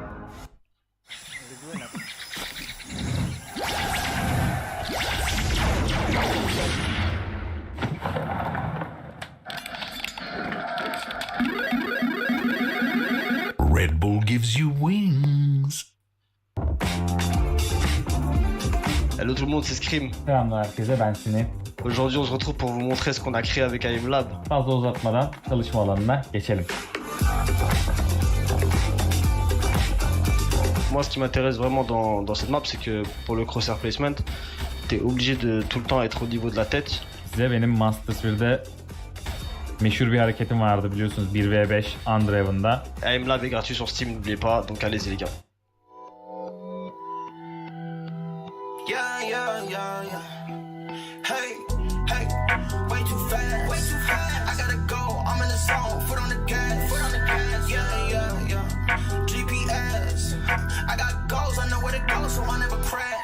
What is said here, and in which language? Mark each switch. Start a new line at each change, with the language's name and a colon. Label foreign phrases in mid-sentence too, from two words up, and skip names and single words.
English: Red Bull gives you wings.
French: Hello tout le monde, c'est Scream.
Turkish: Selamlar herkese, ben Sini.
French: Aujourd'hui, on se retrouve pour vous montrer ce qu'on a créé avec IM Lab.
Turkish: Fazla uzatmadan çalışma alanına geçelim.
French: Moi, ce qui m'intéresse vraiment dans cette map, c'est que pour le
English: crosshair placement,
French: t'es obligé de tout le temps être au niveau de la tête.
Turkish: Size benim Masters 1'de meşhur bir hareketim vardı biliyorsunuz. 1v5 Undraven'da.
French: AM Lab est gratuit sur Steam, n'oubliez pas, donc allez-y les gars.
English: Yeah, yeah, yeah, yeah. Hey, hey, way too fast, way too fast. I gotta go, I'm in the zone, foot on the gas, foot on the gas. Yeah, yeah, yeah. GPS, I got goals, I know where to go, so I never crash.